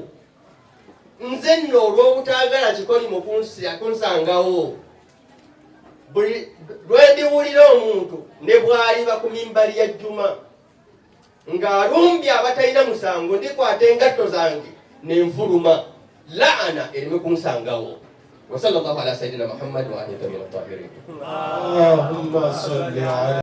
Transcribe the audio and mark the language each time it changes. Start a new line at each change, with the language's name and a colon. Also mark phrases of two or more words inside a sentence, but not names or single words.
Ganda: Nze nno olw'obutaagala kikoli mu kunsangawo, buli lwe ndiwulira omuntu ne bw'aliba ku mimbali ya Juma ng'alumbye abatalina musango, ndikwata engatto zange n'enfuluma, laana ereme kunsangawo.
Arabic: Wa sallallahu ala sayyidina Muhammad wa alihi wa sahbihi.